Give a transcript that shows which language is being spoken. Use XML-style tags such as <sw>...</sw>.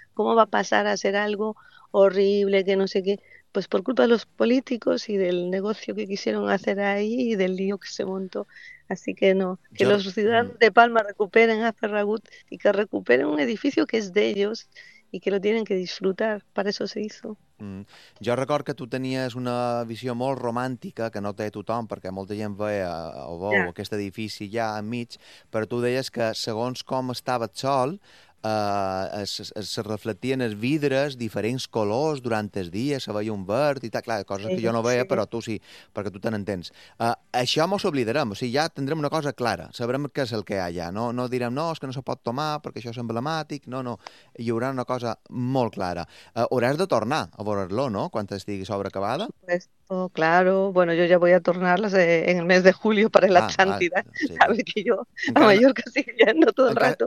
<es>¿Cómo va a pasar a ser algo horrible, que no sé qué? Pues por culpa de los políticos y del negocio que quisieron hacer ahí y del lío que se montó. Así que no, que Yo los ciudadanos de Palma recuperen a Ferragut y que recuperen un edificio que es de ellos y que lo tienen que disfrutar. Para eso se hizo.</es> <ca>Jo record que tu tenies una visió molt romàntica, que no té tothom, perquè molta gent veia o veu aquest edifici ja enmig, però tu deies que segons com estava el sol, es reflectien els vidres diferents colors durant el dia, se veia un verd i tal, clar, coses sí, que jo no veia, sí. Però tu sí, perquè tu te n'entens. Això mos oblidarem, o sigui, ja tindrem una cosa clara, sabrem què és el que hi ha allà, no, no direm, no, és que no se pot tomar perquè això és emblemàtic, no, no, hi haurà una cosa molt clara. Hauràs de tornar a veure-lo, no?, quan estigui sobreacabada.</ca> <es>Pues, oh, claro, bueno, yo ya voy a tornarlas en el mes de julio para el Atlántida, sabe que yo a Mallorca sigo yendo todo el rato.</es>